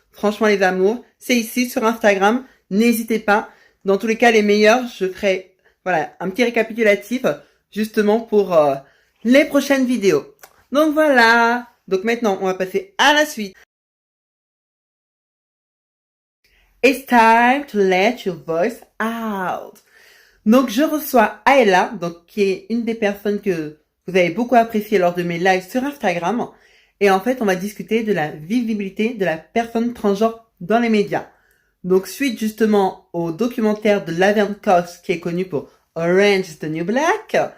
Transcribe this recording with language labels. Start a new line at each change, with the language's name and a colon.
French: Franchement, les amours, c'est ici sur Instagram. N'hésitez pas. Dans tous les cas, les meilleurs, je ferai un petit récapitulatif justement pour les prochaines vidéos. Donc voilà. Donc maintenant, on va passer à la suite.
English: It's time to let your voice out.
French: Donc je reçois Aela, donc qui est une des personnes que vous avez beaucoup apprécié lors de mes lives sur Instagram. Et en fait, on va discuter de la visibilité de la personne transgenre dans les médias. Donc, suite justement au documentaire de Laverne Cox, qui est connu pour Orange is the New Black,